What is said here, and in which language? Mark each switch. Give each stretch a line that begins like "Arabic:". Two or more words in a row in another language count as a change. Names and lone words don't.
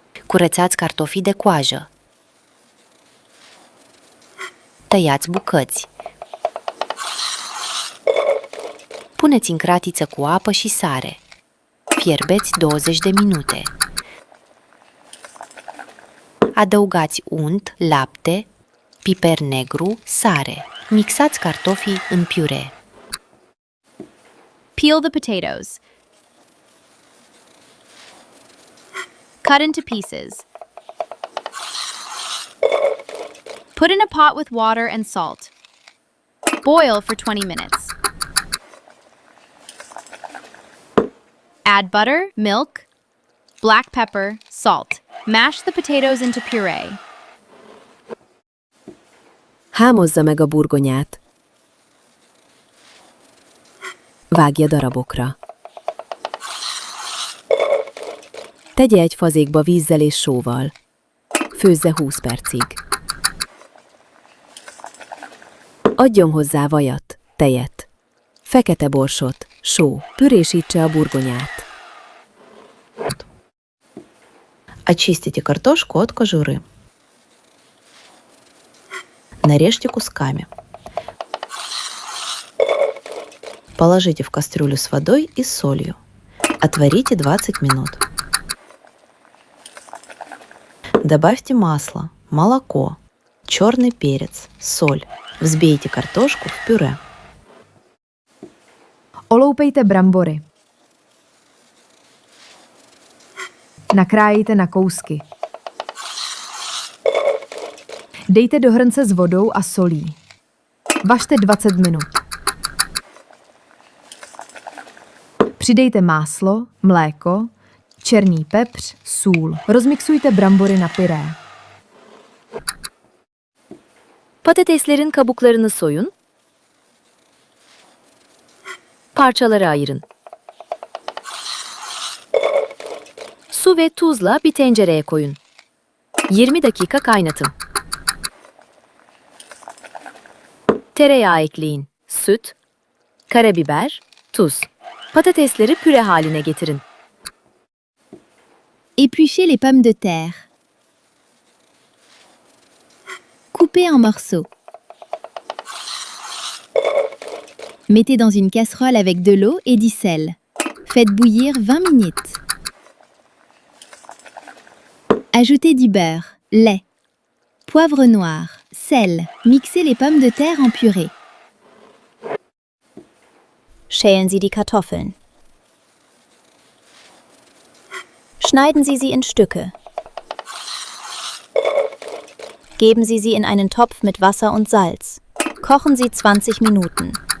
Romanian: Curățați cartofii de coajă. Tăiați bucăți. Puneți în cratiță cu apă și sare. Fierbeți 20 de minute. Adăugați unt, lapte, piper negru, sare. Mixați cartofii în piure.
English: Peel the potatoes. Cut into pieces. Put in a pot with water and salt. Boil for 20 minutes. Add butter, milk, black pepper, salt. Mash the potatoes into puree.
Hungarian: Hámozza meg a burgonyát. Vágja darabokra. Tegye egy fazékba vízzel és sóval. Főzze 20 percig. Adjon hozzá vajat, tejet, fekete borsot, só, pürésítse a бургонят.
Russian: Очистите картошку от кожуры. Нарежьте кусками. Положите в кастрюлю с водой и солью. Отварите 20 минут. Добавьте масло, молоко, черный перец, соль. Взбейте картошку в пюре.
Czech: Oloupejte brambory. Nakrájejte na kousky. Dejte do hrnce s vodou a solí. Vařte 20 minut. Přidejte máslo, mléko, černý pepř, sůl. Rozmiksujte brambory na pyré.
Turkish: Patateslerin kabuklarını soyun. Parçalara ayırın. Su ve tuzla bir tencereye koyun. 20 dakika kaynatın. Tereyağı ekleyin. Süt, karabiber, tuz. Patatesleri püre haline getirin.
French: Épluchez les pommes de terre. Coupez en morceaux. Mettez dans une casserole avec de l'eau et du sel. Faites bouillir 20 minutes. Ajoutez du beurre, lait, poivre noir, sel. Mixez les pommes de terre en purée.
German: Schälen Sie die Kartoffeln. Schneiden Sie sie in Stücke. Geben Sie sie in einen Topf mit Wasser und Salz. Kochen Sie 20 Minuten.